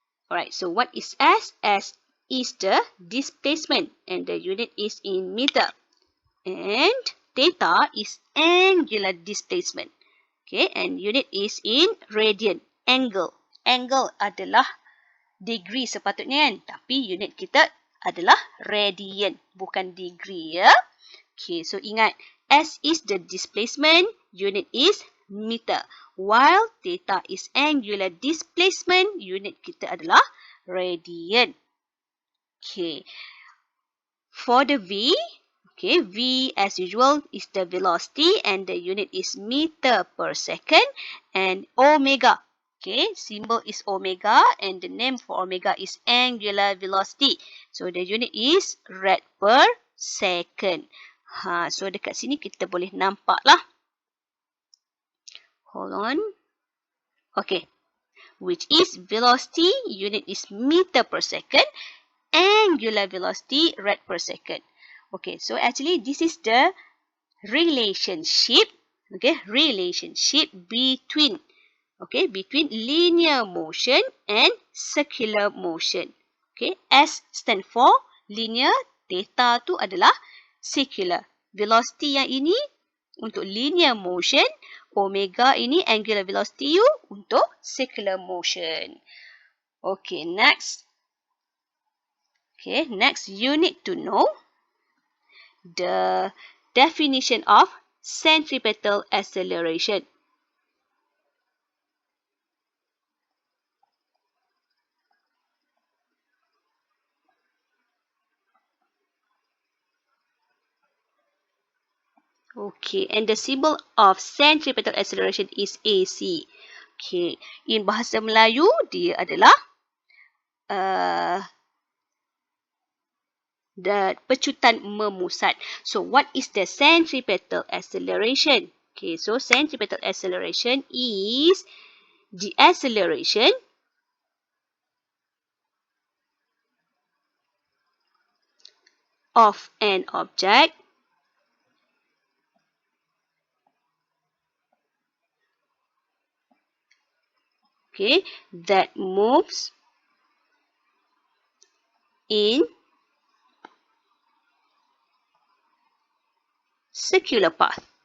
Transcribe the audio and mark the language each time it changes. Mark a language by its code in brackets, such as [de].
[en] Alright, so what is S? S is the displacement and the unit is in meter. And theta is angular displacement. Okay, and unit is in radian. Angle. [ms] Angle adalah degree sepatutnya kan. Tapi unit kita adalah radian. Bukan degree ya. Okay, so ingat. [en] S is the displacement. Unit is meter. While theta is angular displacement. [ms] Unit kita adalah radian. [en] Okay. For the V. Okay, V as usual is the velocity and the unit is meter per second and omega. Okay, symbol is omega and the name for omega is angular velocity. So the unit is rad per second. [ms] So dekat sini kita boleh nampak lah. [en] Hold on. Okay, which is velocity, unit is meter per second, angular velocity rad per second. Okay, so actually this is the relationship, okay, relationship between, okay, between linear motion and circular motion. Okay, S stand for linear, theta [ms] tu adalah [en] circular. [ms] Velocity yang ini untuk linear motion, omega ini angular velocity you untuk circular motion. [en] Okay, next. Okay, next you need to know the definition of centripetal acceleration. Okay, and the symbol of centripetal acceleration is AC. [ms] Okay, in bahasa Melayu dia adalah the pecutan memusat. [en] So what is the centripetal acceleration? Okay, so centripetal acceleration is the acceleration of an object okay, that moves in circular path.